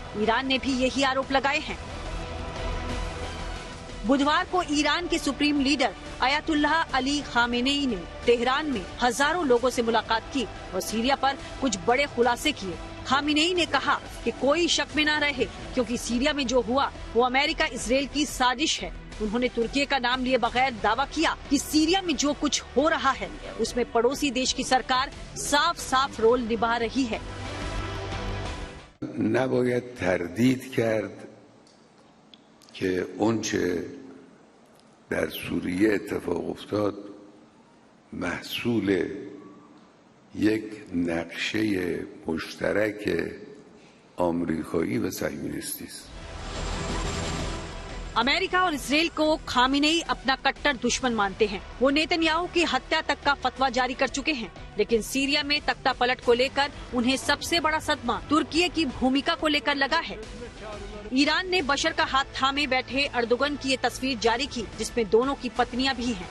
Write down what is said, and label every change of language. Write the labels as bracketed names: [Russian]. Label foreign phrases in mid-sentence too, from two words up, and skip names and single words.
[Hindi] ईरान ने भी यही आरोप लगाए हैं। बुधवार को ईरान के [English] supreme leader [Hindi] अयातुल्लाह अली खामेनेई ने तेहरान में हजारों लोगों से मुलाकात की और सीरिया पर कुछ बड़े खुलासे किए। खामेनेई ने कहा कि कोई शक में न रहे, क्योंकि सीरिया में जो हुआ वो अमेरिका इजराइल की साजिश है। उन्होंने तुर्की का नाम लिए बगैर दावा किया कि सीरिया में जो कुछ हो रहा है उसमें पड़ोसी देश की सरकार साफ साफ रोल निभा रही है। [Persian] نباید تردید کرد که اونچه در سوریه اتفاق افتاد محصول یک نقشه مشترک آمریکایی و صهیونیستی است. [Hindi] अमेरिका और इसराइल को खामेनेई अपना कट्टर दुश्मन मानते हैं। वो नेतन्याहू की हत्या तक का फतवा जारी कर चुके हैं, लेकिन सीरिया में तख्ता पलट को लेकर उन्हें सबसे बड़ा सदमा तुर्की की भूमिका को लेकर लगा है। ईरान ने बशर का हाथ थामे बैठे अर्दोगन की ये तस्वीर जारी की, जिसमें दोनों की पत्नियां भी हैं।